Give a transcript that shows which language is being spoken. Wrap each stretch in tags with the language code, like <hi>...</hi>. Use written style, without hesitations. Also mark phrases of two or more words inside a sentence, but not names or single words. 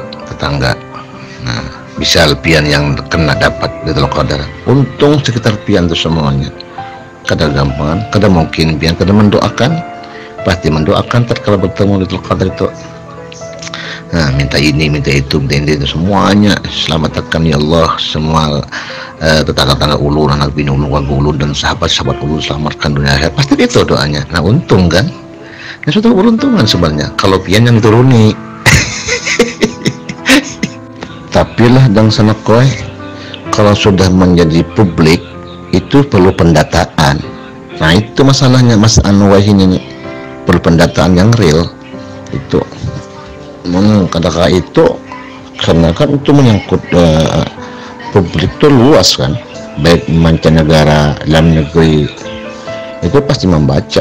<bjn>Nah bisa pian yang kena dapat Lailatul Qadar, untung sekitar pian itu semuanya.</bjn> <id>Kadang gampang, kadang mungkin pian, kadang mendoakan, pasti mendoakan tatkala bertemu Lailatul Qadar itu. Nah minta ini, minta itu semuanya selamatkan ya Allah, semua tetangga-tetangga ulun, anak bini ulun, warga ulun, dan sahabat-sahabat ulun selamatkan dunia akhirat, pasti itu doanya. Nah untung kan, ini suatu beruntungan sebenarnya kalau pian yang turuni.</id> <bjn>Tapi lah dan sana koi,</bjn> <id>kalau sudah menjadi publik itu perlu pendataan. Nah itu masalahnya Mas Anwar ini, perlu pendataan yang real itu. Kadang-kadang itu karena kan itu menyangkut publik itu luas kan, baik mancanegara, dalam negeri, itu pasti membaca.</id>